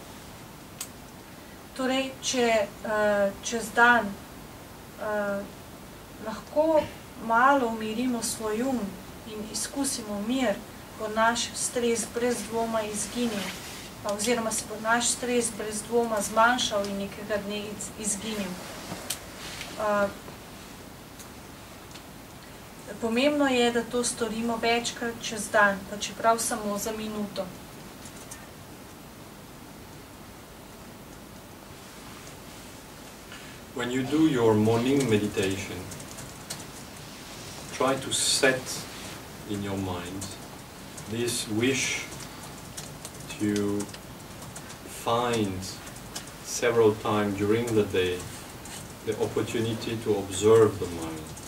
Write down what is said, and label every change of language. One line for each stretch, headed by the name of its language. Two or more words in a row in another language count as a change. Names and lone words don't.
Slovenian: Torej, če čez dan lahko malo umirimo svoj in izkusimo mir, bo naš stres brez dvoma izginil, oziroma se bo naš stres brez dvoma zmanjšal in nekega dne izginil. Pomembno je, da to storimo večkrat čez dan, pa čeprav samo za minuto.
English: When you do your morning meditation, try to set in your mind this wish to find several times during the day the opportunity to observe the mind.